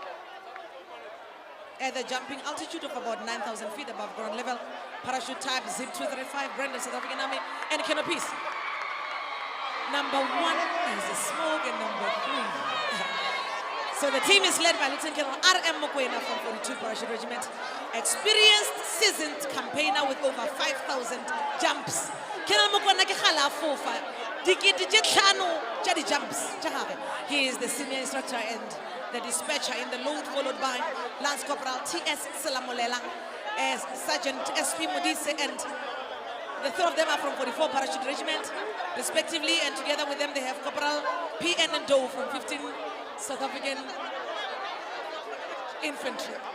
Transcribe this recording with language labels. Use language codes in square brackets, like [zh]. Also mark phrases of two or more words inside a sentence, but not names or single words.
[en] At the jumping altitude of about 9,000 feet above ground level, parachute type Zip 235, branded South African Army, and canopies. Number 1 is a smoke, and number 3. So the team is led by Lieutenant Colonel R.M. Mokoena from 42 Parachute Regiment, experienced, seasoned campaigner with over 5,000 jumps. [tn] Colonel Mokoena ke khala fofa dikete tse tlhano tsa di jumps tsa gagwe. [en] He is the senior instructor and the dispatcher in the load, followed by Lance Corporal T.S. Selamolela, as Sergeant S.P. Modise, and the three of them are from 44 Parachute Regiment, respectively, and together with them they have Corporal P.N. Doe from 15 South African Infantry.